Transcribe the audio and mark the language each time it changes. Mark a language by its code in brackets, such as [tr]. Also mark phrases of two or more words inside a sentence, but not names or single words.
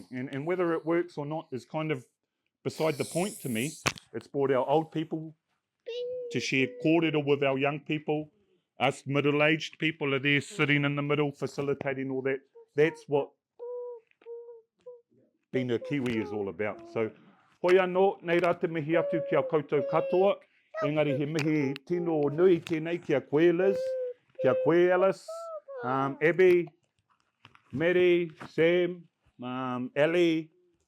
[en] And whether it works or not is kind of beside the point to me. It's brought our old people to share kōrero with our young people. Us middle-aged people are there sitting in the middle, facilitating all that. That's what being a Kiwi is all about. So, [mi] hoi anō, nei rā te mihi atu kia koutou katoa. Engari he mihi tino nui tēnei kia koe Liz, kia koe Alice, Abby, Mary, Sam, Ellie,